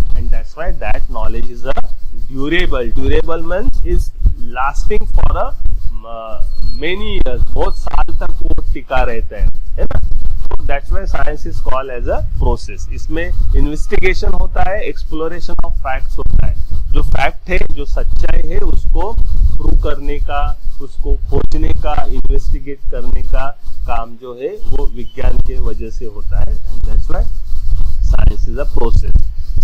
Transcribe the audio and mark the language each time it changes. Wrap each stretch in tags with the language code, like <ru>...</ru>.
<en>And that's why that knowledge is a durable. Durable means is lasting for a many years,</en> <hi>बहुत साल तक वो टिका रहता है ना।</hi> <en>That's why science is called as a process।</en> <hi>इसमें इन्वेस्टिगेशन होता है, एक्सप्लोरेशन ऑफ फैक्ट्स होता है, जो फैक्ट है, जो सच्चाई है, उसको प्रूव करने का, उसको खोजने का, इन्वेस्टिगेट करने का काम जो है वो विज्ञान के वजह से होता है।</hi> <en>And that's why science is a process.</en>